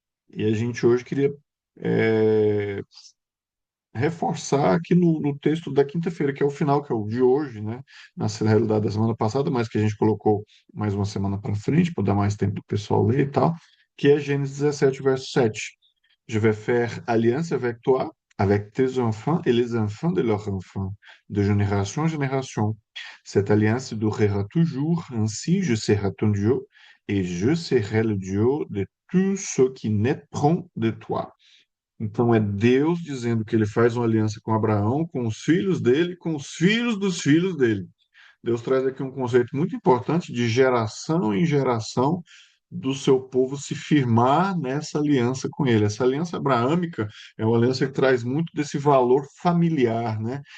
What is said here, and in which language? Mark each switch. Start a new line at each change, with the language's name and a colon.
Portuguese: E a gente hoje queria é, reforçar aqui no texto da quinta-feira, que é o final, que é o de hoje, né? Na realidade da semana passada, mas que a gente colocou mais uma semana para frente, para dar mais tempo do pessoal ler e tal, que é Gênesis 17, verso 7.
French: Je vais faire alliance avec toi, avec tes enfants et les enfants de leurs enfants, de génération en génération. Cette alliance durera toujours, ainsi je serai ton Dieu, et je serai le Dieu de tous ceux qui naîtront de toi.
Portuguese: Então é Deus dizendo que ele faz uma aliança com Abraão, com os filhos dele, com os filhos dos filhos dele. Deus traz aqui um conceito muito importante de geração em geração do seu povo se firmar nessa aliança com ele. Essa aliança abraâmica é uma aliança que traz muito desse valor familiar, né?